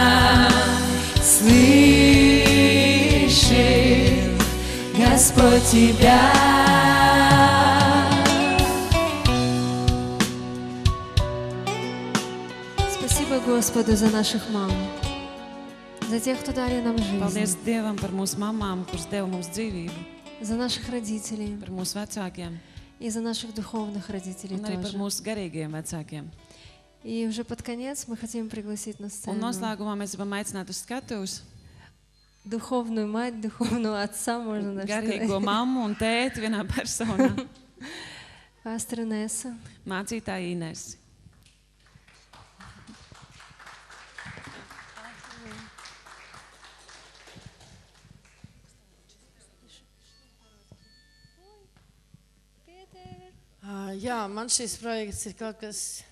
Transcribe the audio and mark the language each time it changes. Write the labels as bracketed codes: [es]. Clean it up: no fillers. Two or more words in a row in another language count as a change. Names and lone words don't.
[ru] Слышит Господь тебя. Спасибо Господу за наших мам, за тех, кто дали нам [lv] Paldies [ru] жизнь, [lv] Dievam par mūsu mamām, kuras deva mums dzīvību, [ru] за наших родителей [lv] par mūsu vecākiem [ru] и за наших духовных родителей [lv] un arī par [ru] тоже. [lv] mūsu garīgiem vecākiem. [ru] И уже под конец мы хотим пригласить на [lv] Un [ru] сцену [lv] noslēgumā mēs gribam aicināt uz skatuves [ru] духовную мать, духовного отца, можно даже [lv] garīgo [ru] сказать, [lv] mammu un tēti vienā personā, [ru] пастора Несса. [lv] mācītāja Inesi. Jā, man šis projekts ir kaut kas...